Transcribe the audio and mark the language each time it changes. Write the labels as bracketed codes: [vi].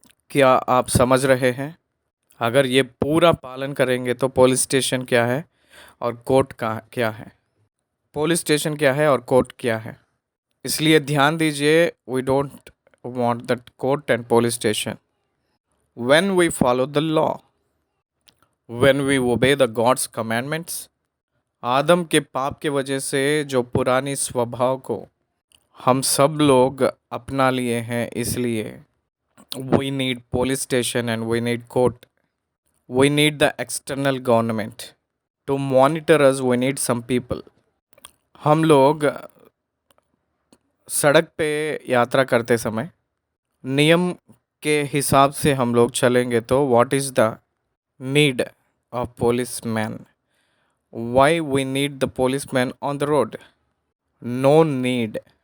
[hi] क्या आप समझ रहे हैं? अगर ये पूरा पालन करेंगे तो पुलिस स्टेशन क्या है और कोर्ट क्या है? पुलिस स्टेशन क्या है और कोर्ट क्या है? इसलिए ध्यान दीजिए, [en] We don't want that court and police station. when we follow the law, when we obey the God's commandments. [hi] आदम के पाप के वजह से जो पुरानी स्वभाव को हम सब लोग अपना लिए हैं, इसलिए [en] we need police station and we need court. We need the external government to monitor us. We need some people. [hi] हम लोग सड़क पे यात्रा करते समय नियम के हिसाब से हम लोग चलेंगे तो [en] What is the need of police man? Why we need the police man on the road? No need.